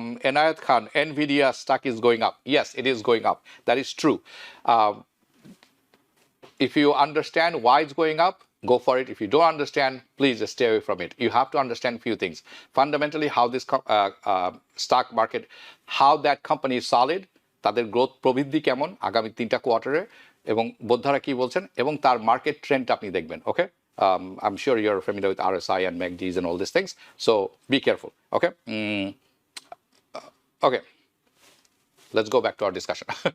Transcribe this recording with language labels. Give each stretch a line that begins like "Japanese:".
English: Enayet Khan, Nvidia stock is going up. Yes, it is going up. That is true. If you understand why it's going up, go for it. If you don't understand, please stay away from it. You have to understand few things. Fundamentally, how this stock market, how that company is solid,
Bangla: তাদের growth প্রবৃদ্ধি কেমন আগামী 3টা কোয়ার্টারে, এবং বোদ্ধারা কি বলছেন, এবং তার মার্কেট ট্রেন্ড আপনি দেখবেন।
English: Okay, I'm sure you're familiar with RSI and MACDs and all these things, so be careful. Okay. Okay, let's go back to our discussion.